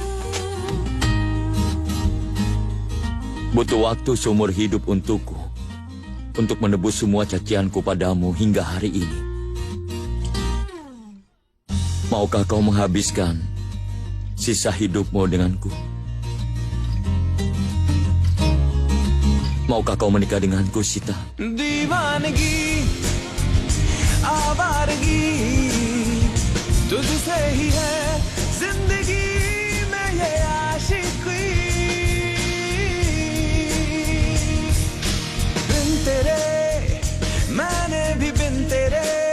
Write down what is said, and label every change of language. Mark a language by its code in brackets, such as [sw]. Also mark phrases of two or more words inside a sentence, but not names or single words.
[id] Butuh waktu seumur hidup untukku, untuk menebus semua cacianku padamu hingga hari ini. Maukah kau menghabiskan sisa hidupmu denganku? Maukah kau menikah denganku, Sita? [hi] दीवानगी आवारगी तुझसे ही है जिंदगी में ये आशिकी बिन तेरे मैंने भी बिन तेरे